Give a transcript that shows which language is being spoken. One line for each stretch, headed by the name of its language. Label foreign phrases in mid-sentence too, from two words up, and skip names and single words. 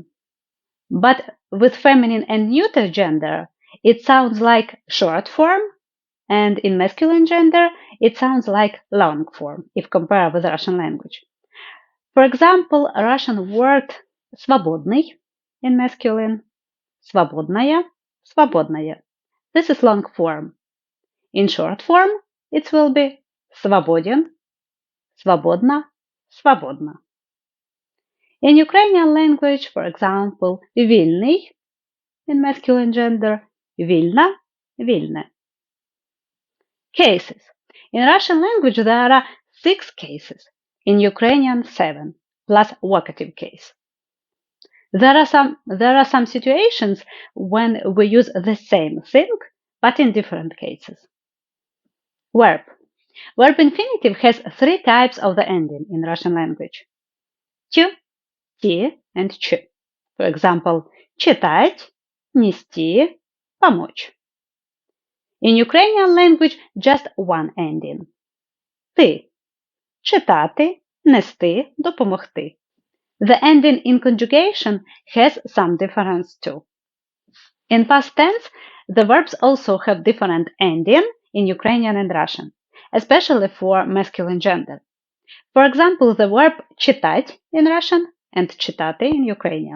English: But with feminine and neuter gender, it sounds like short form, and in masculine gender, it sounds like long form, if compared with Russian language. For example, Russian word свободный in masculine,
Russian: свободная, свободная.
English: This is long form. In short form, it will be
Russian: свободен, свободна, свободна.
English: In Ukrainian language, for example, вільний in masculine gender,
Ukrainian: вільна, вільне.
English: Cases. In Russian language, there are 6 cases. In Ukrainian, 7, plus vocative case. There are some situations when we use the same thing, but in different cases. Verb. Verb infinitive has 3 types of the ending in Russian language. Тю, ти, and ч. For example,
Russian: читать, нести, помочь.
English: In Ukrainian language, just one ending.
Ukrainian: Ти. Читати, нести, допомогти.
English: The ending in conjugation has some difference too. In past tense, the verbs also have different ending in Ukrainian and Russian, especially for masculine gender. For example, the verb читать in Russian and читати in Ukrainian.